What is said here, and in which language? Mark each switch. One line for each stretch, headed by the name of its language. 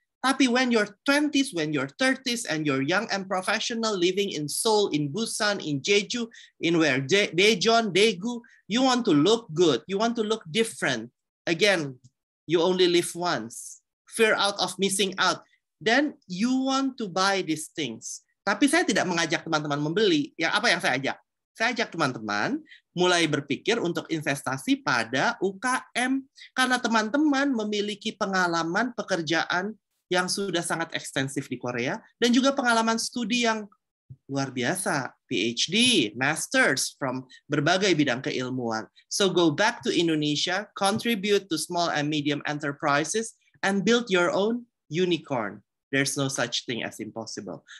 Indonesian: Tapi
English: when your 20s, when your 30s, and you're young and professional living in Seoul, in Busan, in Jeju, in where Daejeon, Daegu, you want to look good, you want to look different. Again, you only live once. Fear out of missing out. Then you want to buy these things.
Indonesian: Tapi saya tidak mengajak teman-teman membeli. Apa yang saya ajak? Saya ajak teman-teman mulai berpikir untuk investasi pada UKM. Karena teman-teman memiliki pengalaman pekerjaan yang sudah sangat ekstensif di Korea, dan juga pengalaman studi yang luar biasa. PhD, Masters, from berbagai bidang keilmuan.
English: So go back to Indonesia, contribute to small and medium enterprises, and build your own unicorn. There's no such thing as impossible.